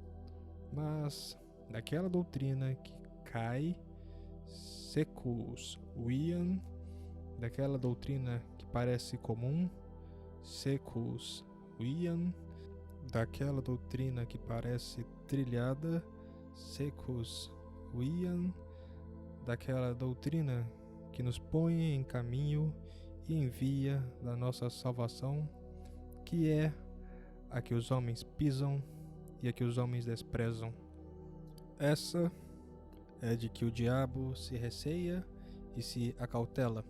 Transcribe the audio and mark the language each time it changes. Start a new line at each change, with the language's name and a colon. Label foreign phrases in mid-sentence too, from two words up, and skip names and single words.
Portuguese: mas daquela doutrina que cai
Latin: secus viam,
Portuguese: daquela doutrina que parece comum,
Latin: secus viam,
Portuguese: daquela doutrina que parece trilhada,
Latin: secus viam,
Portuguese: daquela doutrina que nos põe em caminho e em via da nossa salvação, que é a que os homens pisam e a que os homens desprezam. Essa é de que o diabo se receia e se acautela.